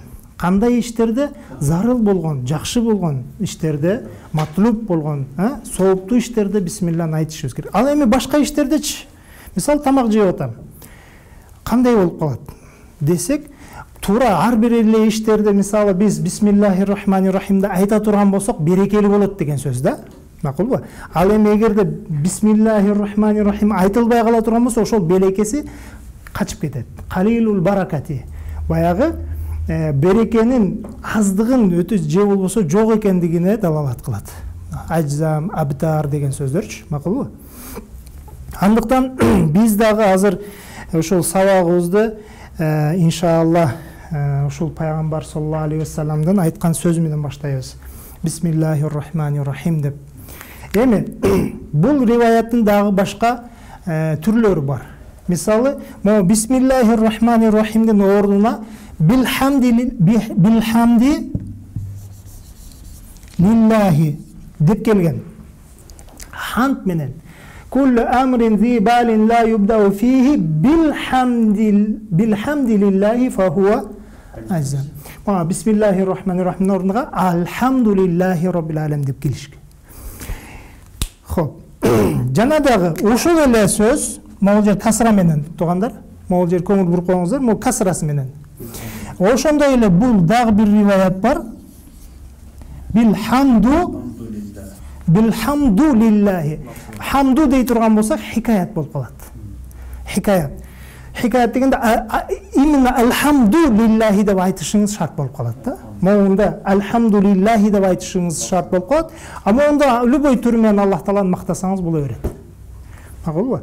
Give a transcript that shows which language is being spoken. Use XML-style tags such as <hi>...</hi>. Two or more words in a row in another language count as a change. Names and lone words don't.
<ky>Кандай иштерде зарыл болгон, жакшы болгон иштерде, матлуб болгон, сооптуу иштерде бисмилланы айтышыбыз керек. Ал эми башка иштердечи, мисалы тамак жеп атам. Кандай болуп калат десек, туура ар бир эле иштерде мисалы биз бисмиллахир-рахманир-рахимди айта турган болсок, берекелүү болот деген сөз да. Макулбу? Ал эми эгерде бисмиллахир-рахманир-рахим айтылбай кала турган болсо, ошол берекеси качып кетет.</ky> <ar>قليل البركة.</ar> <ky>Баягы берекенин аздыгын өтө же болбосо жок экендигине далалат кылат. Ажзам, абтар деген сөздөрчү. Макулбу? Андыктан биз дагы азыр ошол сабагыбызды иншалла ушул пайгамбар саллаллаху алейхи вассаламдын айткан сөзү менен баштайбыз. Бисмиллахир-рахманир-рахим деп. Эми бул риваяттын дагы башка түрлөрү бар. Мисалы, могу бисмиллахир-рахманир-рахимдин ордуна</ky> <ar>بالحمد لله</ar> <ky>деп келген. Хамд менен</ky> <ar>كل أمر ذي بال لا يبدأ فيه بالحمد لله فهو أجذم.</ar> <ky>Бисмиллахир-рахманир-рахим ордуна</ky> <ar>الحمد لله رب العالمين</ar> <ky>деп келишкен. Хоп. Жана дагы ошол эле сөз могул жер касра менен тугандар. Могул жер көңүл буруп коюңуздар, могул касрасы менен. Ошондой эле бул дагы бир риваят бар.</ky> <ar>بالحمد لله.</ar> <ky>Хамду дей турган болсак, хикаят болуп калат. Хикаят. Хикаят дегенде именно</ky> <ar>الحمد لله</ar> <ky>деп айтышыңыз шарт болуп калат да. Могунда</ky> <ar>الحمد لله</ar> <ky>деп айтышыңыз шарт болуп калат. А могунда любой түр менен Аллах Тааланы мактасаңыз боло берет. Макулбу?</ky>